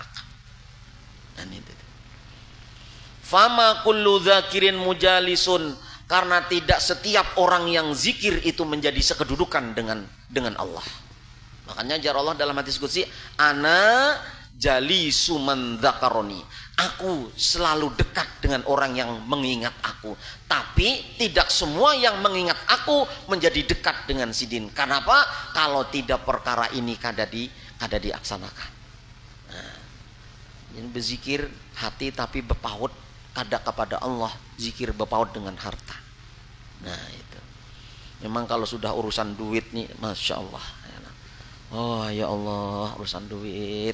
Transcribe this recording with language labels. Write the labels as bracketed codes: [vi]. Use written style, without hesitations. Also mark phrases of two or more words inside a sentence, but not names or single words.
[id] Dan itu. [ar] فما كل ذاكر مجالس, [id] karena tidak setiap orang yang zikir itu menjadi sekedudukan dengan Allah. Makanya jar Allah dalam hadis qudsi, [ar] أنا جليس من ذكرني, [id] aku selalu dekat dengan orang yang mengingat aku. Tapi tidak semua yang mengingat aku menjadi dekat dengan sidin. Kenapa? Kalau tidak perkara ini kada diaksanakan. Nah, ini berzikir hati tapi berpaut kada kepada Allah, zikir berpaut dengan harta. Nah itu. Memang kalau sudah urusan duit nih, [ar] ما شاء الله. [id] Oh [ar] يا الله, [id] urusan duit.